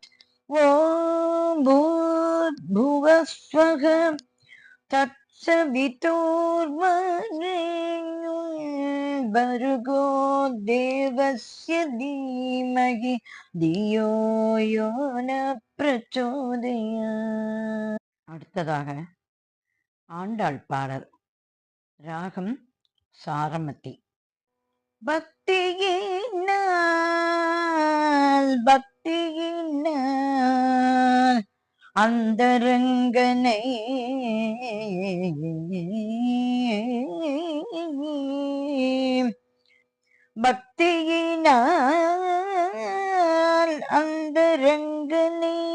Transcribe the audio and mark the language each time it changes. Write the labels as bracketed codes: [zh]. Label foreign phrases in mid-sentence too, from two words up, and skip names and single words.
[sa] ॐ भूर्भुवस्वः तत्सवितुर्वरेण्यं भर्गो देवस्य धीमहि धियो यो न प्रचोदयात्. [ta] அடுத்ததாக ஆண்டாள் பாடல். ராகம் சாரமதி. பக்தியினால் அந்தரங்கனை பக்தியினால் அந்தரங்கனை